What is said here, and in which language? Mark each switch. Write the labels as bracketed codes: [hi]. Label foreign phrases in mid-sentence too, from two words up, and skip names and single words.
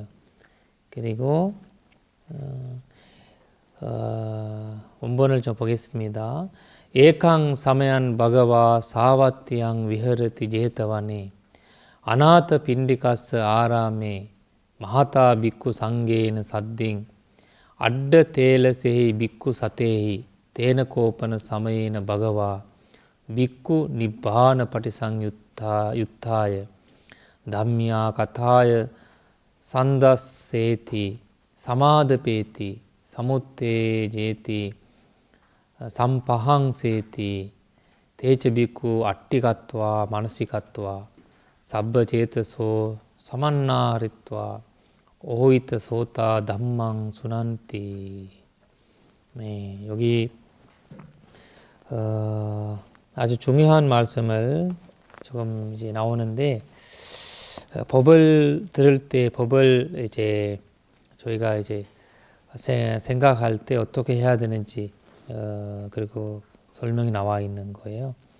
[ko] 그리고 원본을 좀 보겠습니다. [pi] 에캉 사메안 바가와 사와티양 위허르티 제타와니 아나타 빈디카스 아라메 마하타 비쿠 상게는 사딩 අඩ්ඩ තේලසෙහි බික්කු සතෙහි තේන කෝපන සමයේන භගවා බික්කු නිබ්බාන පටිසංයුත්තාය ධම්මියා කථාය සන්දස්සේති සමාදපේති සමුත්තේජේති සම්පහංසේති තේච බික්කු අට්ටිකත්වා මනසිකත්වා සබ්බ චේතසෝ සමන්නාරිත්වා 오히트 소타 담망 순한띠. [ko] 네, 여기 아주 중요한 말씀을 조금 이제 나오는데 법을 들을 때 법을 이제 저희가 이제 생각할 때 어떻게 해야 되는지 그리고 설명이 나와 있는 거예요.